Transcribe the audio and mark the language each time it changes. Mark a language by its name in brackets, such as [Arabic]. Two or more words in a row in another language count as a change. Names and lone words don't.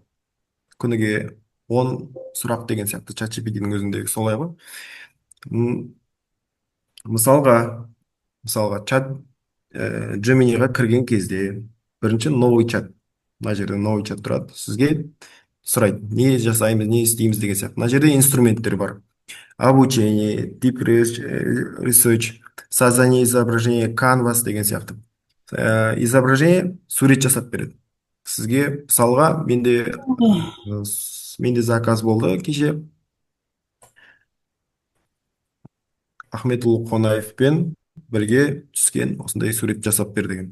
[Kazakh] Күніге 10 сұрақ деген сияқты ChatGPT-дің өзіндегі солай ғой. Мысалға, мысалға чат Gemini'ға кірген кезде бірінші [Russian] новый чат, [Kazakh] мына жерде [Russian] новый чат [Kazakh] тұрады, сізге сұрайды не жасаймыз, не істейміз деген сияқты. Мына жерде инструменттер бар: обучение, [English] deep research, [Russian] создание изображения, [Kazakh] canvas деген сияқты. Изображение сурет жасап береді сізге. Мысалға менде заказ болды кеше, Ахметұлы Қонаевпен бірге түскен осындай сурет жасап бер деген.